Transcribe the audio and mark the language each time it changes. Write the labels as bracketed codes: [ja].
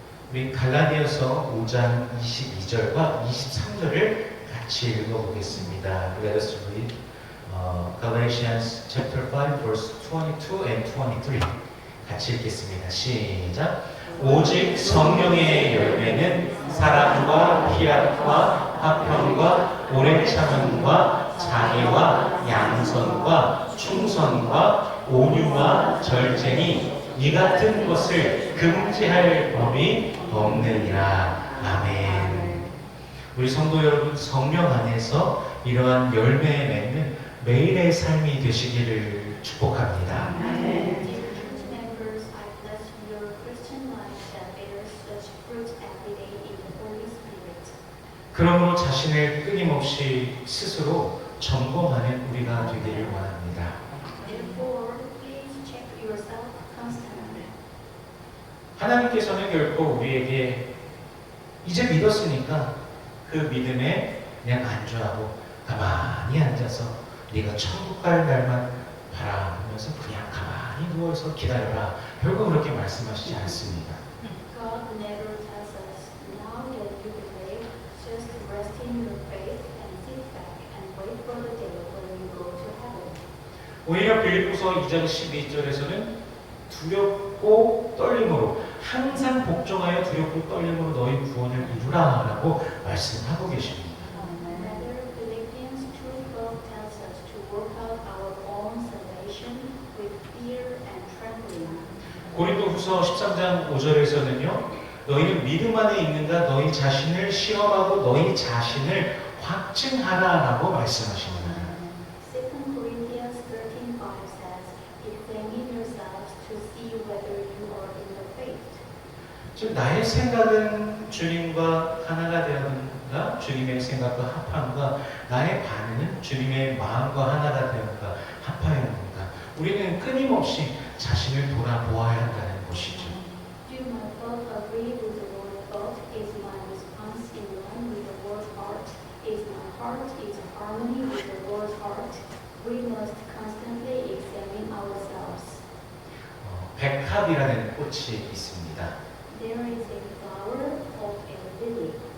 [ko] 우리 갈라디아서 5장 22절과 23절을 같이 읽어보겠습니다. [en] Let us read Galatians chapter 5 verse 22 and 23. [ko] 같이 읽겠습니다. 시작. 오직 성령의 열매는 사랑과 희락과 화평과 오래 참음과 자애와 양선과 충성과 온유와 절제니 이 같은 것을 금지할 법이 없느니라. 아멘. 우리 성도 여러분, 성령 안에서 이러한 열매 맺는 매일의 삶이 되시기를 축복합니다. [en] Dear church members, I bless your Christian life that bears such fruit every day in the Holy Spirit. [ko] 그러므로 자신을 끊임없이 스스로 점검하는 우리가 되기를 원합니다. [en] Therefore, please check yourself constantly. [ko] 하나님께서는 결코 우리에게 이제 믿었으니까 그 믿음에 그냥 안주하고 가만히 앉아서 네가 천국 갈 날만 바라보면서 그냥 가만히 누워서 기다려라. 결국 그렇게 말씀하시지 않습니다. [en] God never tells us, now that you believe, just rest in your faith and sit back and wait for the day when you go to heaven. [ko] 오히려 빌립보서 2장 12절에서는 두렵고 떨림으로 항상 복종하여 두렵고 떨림으로 너희 구원을 이루라 라고 말씀하고 계십니다. [en] Rather, Philippians 2:12 tells us to work out our own salvation with fear and trembling. [ko] 고린도후서 13장 5절에서는요. 너희는 믿음 안에 있는가 너희 자신을 시험하고 너희 자신을 확증하라라고 말씀하십니다. [en] 2 Corinthians 13:5 says, examine yourselves to see whether you are in the faith. [ko] 즉 나의 생각은 주님과 하나가 되었는가 주님의 생각과 합한가 나의 반응은 주님의 마음과 하나가 되었는가 합하였는가 우리는 끊임없이 자신을 돌아보아야 한다는 것이죠. [en] Do my thoughts agree with the word thought? Is my response in line with the word heart? Is my heart in harmony with the word heart? We must constantly examine ourselves. [ko] 백합이라는 꽃이 있습니다. [en] There is a flower of a lily.